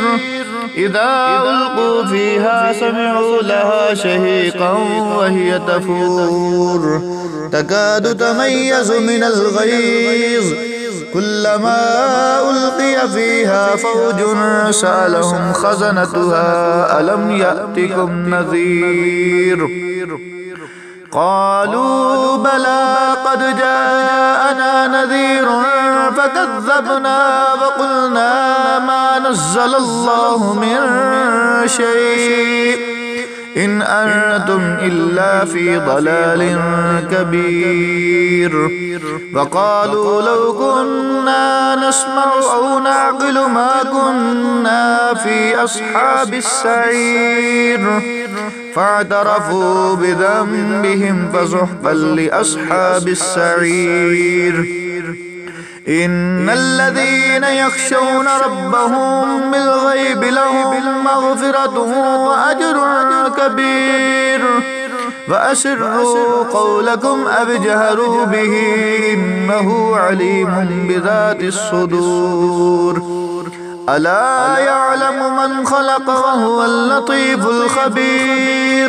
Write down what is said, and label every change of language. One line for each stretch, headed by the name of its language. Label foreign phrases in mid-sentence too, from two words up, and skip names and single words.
Arabic: إذا ألقوا فيها سمعوا لها شهيقا وهي تفور تكاد تميز من الغيظ كلما ألقي فيها فوج سألهم خزنتها ألم يأتكم نذير. قالوا بلى قد جاءنا نذير فكذبنا وقلنا ما نزل الله من شيء إن أنتم إلا في ضلال كبير. وقالوا لو كنا نسمع أو نعقل ما كنا في أصحاب السعير فاعترفوا بذنبهم فسحقا لأصحاب السعير. إن الذين يخشون ربهم بالغيب لهم مغفرة و أجر كبير. وأسروا قولكم أو اجهروا به إنه عليم بذات الصدور. ألا يعلم من خلق و هو اللطيف الخبير.